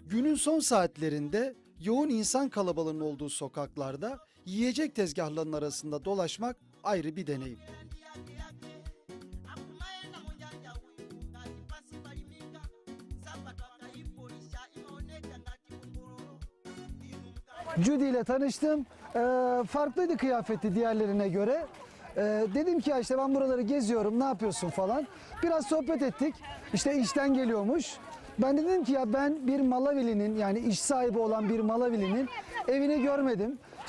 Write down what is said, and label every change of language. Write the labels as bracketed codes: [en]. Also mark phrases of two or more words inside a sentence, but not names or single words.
[tr] Günün son saatlerinde yoğun insan kalabalığının olduğu sokaklarda yiyecek tezgahlarının arasında dolaşmak ayrı bir deneyim. [ny] Akumaenda monjanja uyu ngati pasi palimika sapato akaipolisha imaoneka ngati kungululu. [tr] Judy ile tanıştım. Farklıydı kıyafeti diğerlerine göre. Dedim ki ya işte ben buraları geziyorum, ne yapıyorsun falan. Biraz sohbet ettik. İşte işten geliyormuş. Ben de dedim ki ya ben bir Malawili'nin yani iş sahibi olan bir Malawili'nin evini görmedim.